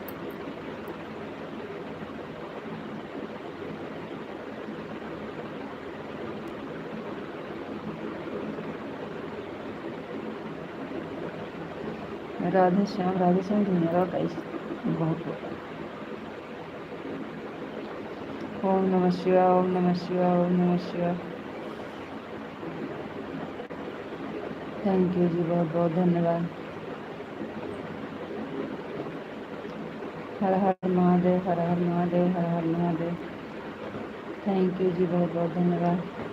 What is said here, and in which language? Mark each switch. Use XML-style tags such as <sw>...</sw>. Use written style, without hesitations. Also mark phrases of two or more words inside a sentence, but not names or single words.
<hi>राधे श्याम धन्यवाद गाइस, बहुत बहुत।</hi> <sa>ओम नमः शिवाय, ओम नमः शिवाय, ओम नमः शिवाय।</sa> <en>thank you</en> <hi>जी, बहुत बहुत धन्यवाद। हर हर महादेव, हर हर महादेव, हर हर महादेव।</hi> <en>thank you</en> <hi>जी, बहुत बहुत धन्यवाद।</hi>